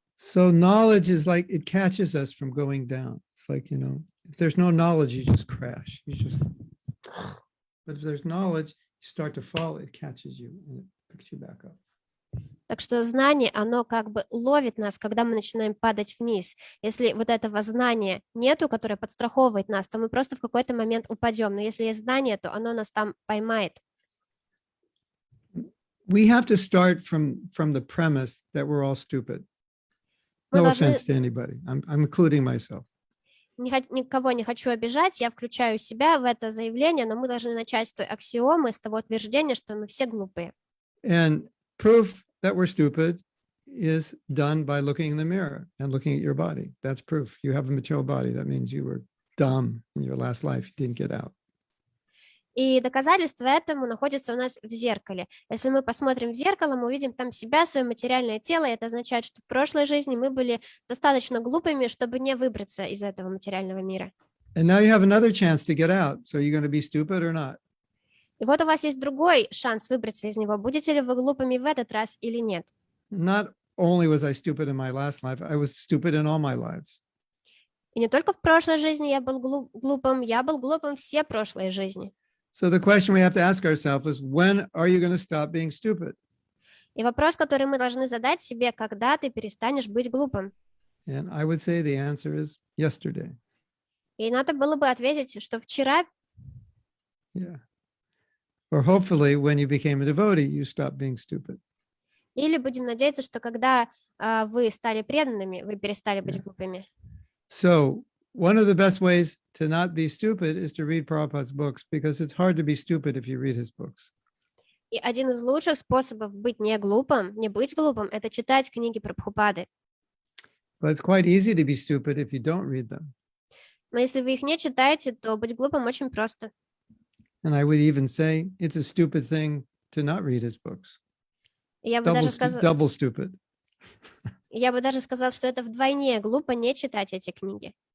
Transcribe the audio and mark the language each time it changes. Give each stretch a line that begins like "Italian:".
English: So knowledge is like, it catches us from going down. It's like, if there's no knowledge, you just crash. But if there's knowledge, you start to fall, it catches you and it picks you back up.
Russian: Так что знание, оно как бы ловит нас, когда мы начинаем падать вниз. Если вот этого знания нету, которое подстраховывает нас, то мы просто в какой-то момент упадем. Но если есть знание, то оно нас там поймает.
English: We have to start from the premise that we're all stupid. No offense to anybody. I'm including myself.
Russian: Никого не хочу обижать, я включаю себя в это заявление, но мы должны начать с той аксиомы, с того утверждения, что мы все глупые.
English: And proof that we're stupid is done by looking in the mirror and looking at your body. That's proof. You have a material body. That means you were dumb in your last life. You didn't get out.
Russian: И доказательство этому находится у нас в зеркале. Если мы посмотрим в зеркало, мы увидим там себя, свое материальное тело, и это означает, что в прошлой жизни мы были достаточно глупыми, чтобы не выбраться из этого материального мира.
English: And now you have another chance to get out. So are you going to be stupid or not?
Russian: И вот у вас есть другой шанс выбраться из него. Будете ли вы глупыми в этот раз или нет?
English: Not only was I stupid in my last life, I was stupid in all my lives.
Russian: И не только в прошлой жизни я был глупым все прошлые жизни.
English: So the question we have to ask ourselves is, when are you going to stop being stupid?
Russian: И вопрос, который мы должны задать себе, когда ты перестанешь быть глупым?
English: And I would say the answer is yesterday.
Russian: И надо было бы ответить, что вчера,
English: Yeah. Or hopefully, when you became a devotee, you stopped being stupid.
Russian: или будем надеяться, что когда вы стали преданными, вы перестали быть
English: Yeah.
Russian: глупыми.
English: So, one of the best ways to not be stupid is to read Prabhupada's books because it's hard to be stupid if you read his books.
Russian: И один из лучших способов быть не глупым, не быть глупым, это читать книги Прабхупады.
English: But it's quite easy to be stupid if you don't read them.
Russian: Но если вы их не читаете, то быть глупым очень просто.
English: And I would even say it's a stupid thing to not read his books.
Russian: И Я бы
English: Double stupid.
Russian: даже сказал, что это вдвойне глупо не читать эти книги.